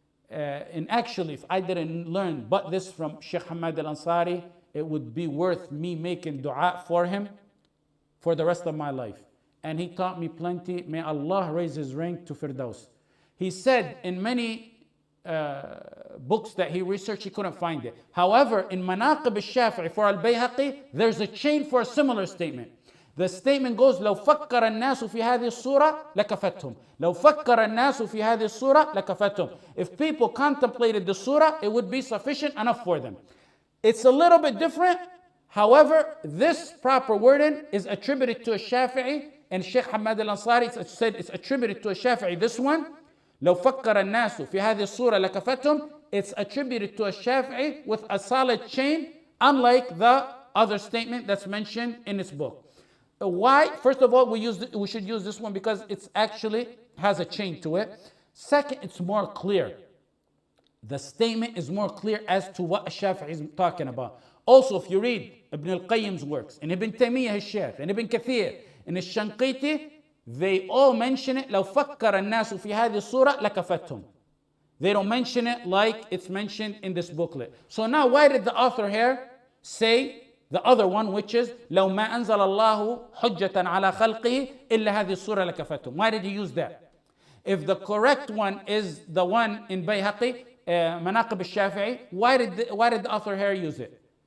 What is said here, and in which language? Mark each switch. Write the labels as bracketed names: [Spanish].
[English] And actually, if I didn't learn but this from Shaykh Ahmad al-Ansari, it would be worth me making dua for him for the rest of my life. And he taught me plenty. May Allah raise his rank to Firdaus. He said in many books that he researched, he couldn't find it. However, in Manaqib al-Shafi'i for al-Bayhaqi, there's a chain for a similar statement. [Arabic] The statement goes, لو فكر الناس في هذه الصورة لكفتهم. لو فكر الناس في هذه الصورة لكفتهم. [English] If people contemplated the surah, it would be sufficient enough for them. It's a little bit different. However, this proper wording is attributed to a Shafi'i, and Shaykh Ahmad al-Ansari said it's attributed to a Shafi'i. This one, [Arabic] لو فكر الناس في هذه الصورة لكفتهم, [English] it's attributed to a Shafi'i with a solid chain, unlike the other statement that's mentioned in this book. Why? First of all, we should use this one because it's actually has a chain to it. Second, it's more clear. The statement is more clear as to what Shafi'i is talking about. Also, if you read Ibn al-Qayyim's works, and Ibn Taymiyyah his Shaykh, and Ibn Kathir, and Al-Shanqiti, they all mention it. [Arabic] لو فكر الناس في هذه الصورة لكفتهم. [English] They don't mention it like it's mentioned in this booklet. So now, why did the author here say the other one, which is [Arabic] لو ما أنزل الله حجة على خلقه إلا هذه الصورة لكفتهم? [English] Why did he use that? If the correct one is the one in Bayhaqi, Manaqib al-Shafi'i, why did the author here use it?